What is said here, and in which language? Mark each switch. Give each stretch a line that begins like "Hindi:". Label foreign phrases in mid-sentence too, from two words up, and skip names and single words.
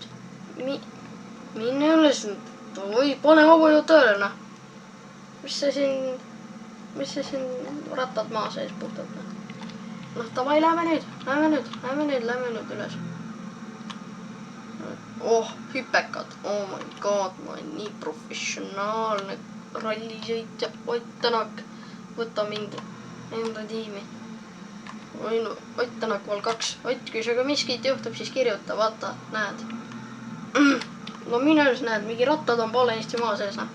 Estonian: Mine üles nüüd. Oi, pane hobujõud tööle, noh. Mis see siin rattad maa sees puhtalt, noh. Noh, davai, lähme nüüd üles. Hüpekad.
English: Oh my god,
Estonian: ma olen nii professionaalne rallisõitja. Ott Tänak, võta mind enda tiimi. Oi no, Ott Tänak vol 2. Ott, kui sinuga miskit juhtub, siis kirjuta, vaata, näed. No mine üles, näed, mingi rattad on poolenisti maa sees, noh.